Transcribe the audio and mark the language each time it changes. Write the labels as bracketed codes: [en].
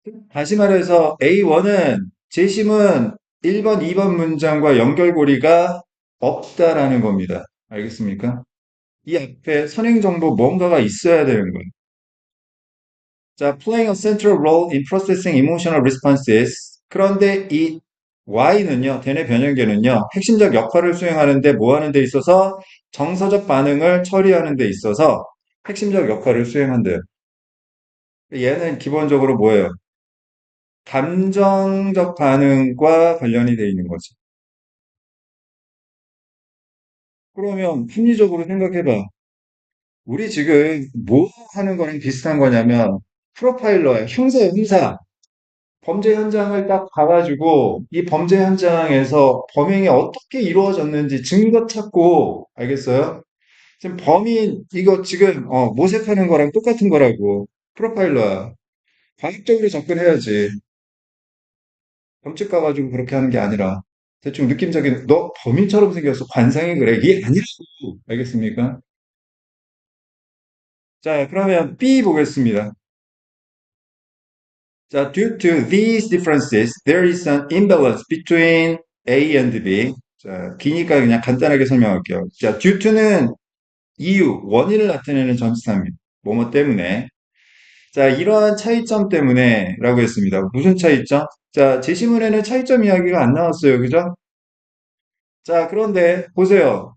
[ko] 다시 말해서 A1은 재심은 1번, 2번 문장과 연결고리가 없다라는 겁니다. 알겠습니까? 이 앞에 선행 정보 뭔가가 있어야 되는 거예요. [en] 자, playing a central role in processing emotional responses. [ko] 그런데 이 Y는요, 대뇌 변형계는요, 핵심적 역할을 수행하는데 뭐 하는 데 있어서 정서적 반응을 처리하는 데 있어서 핵심적 역할을 수행한대요. 얘는 기본적으로 뭐예요? 감정적 반응과 관련이 돼 있는 거지. 그러면 합리적으로 생각해봐. 우리 지금 뭐 하는 거랑 비슷한 거냐면 프로파일러야. 형사야, 형사. 범죄 현장을 딱 가가지고 이 범죄 현장에서 범행이 어떻게 이루어졌는지 증거 찾고, 알겠어요? 지금 범인 이거 지금 모색하는 거랑 똑같은 거라고. 프로파일러야. 과학적으로 접근해야지. 범칙 가가지고 그렇게 하는 게 아니라 대충 느낌적인 너 범인처럼 생겼어. 관상이 그래. 이게 아니라고. 알겠습니까? 자, 그러면 B 보겠습니다. [en] 자, due to these differences, there is an imbalance between A and B. [ko] 자, 기니까 그냥 간단하게 설명할게요. 자, due to는 이유, 원인을 나타내는 전치사입니다. 뭐뭐 때문에. 자, 이러한 차이점 때문에 라고 했습니다. 무슨 차이점? 자, 제시문에는 차이점 이야기가 안 나왔어요. 그죠? 자, 그런데 보세요.